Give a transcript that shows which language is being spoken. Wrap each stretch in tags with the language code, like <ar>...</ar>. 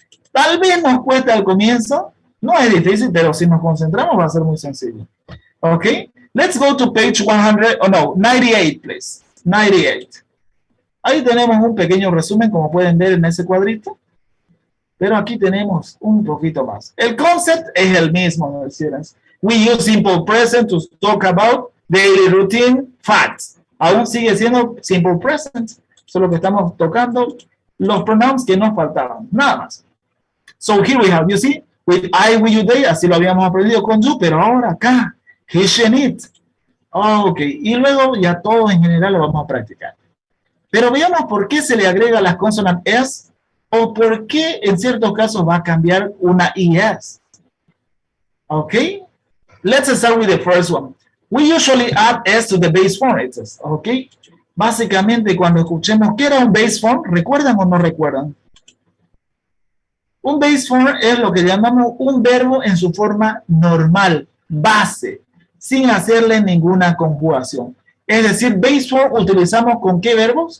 <es>Tal vez nos cuesta al comienzo, no es difícil, pero si nos concentramos va a ser muy sencillo. ¿Ok?</es> <en>Let's go to page 98, please. 98.</en> <es>Ahí tenemos un pequeño resumen, como pueden ver en ese cuadrito. Pero aquí tenemos un poquito más. El concept es el mismo, ¿no?</es> <en>We use simple present to talk about daily routine facts.</en> <es>Aún sigue siendo simple present. Solo que estamos tocando los pronouns que nos faltaban. Nada más.</es> <en>So here we have, you see, with I, we, you, they,</en> <es>así lo habíamos aprendido con you, pero ahora acá,</es> <en>he, she, and it.</en> <es>Ok, y luego ya todo en general lo vamos a practicar. Pero veamos por qué se le agrega la consonant S o por qué en ciertos casos va a cambiar una ES.</es> <en>Ok, let's start with the first one. We usually add S to the base form.</en> <es>Ok, básicamente cuando escuchemos ¿qué era un base form? ¿Recuerdan o no recuerdan? Un base form es lo que llamamos un verbo en su forma normal, base, sin hacerle ninguna conjugación. Es decir, base form utilizamos ¿con qué verbos?</es>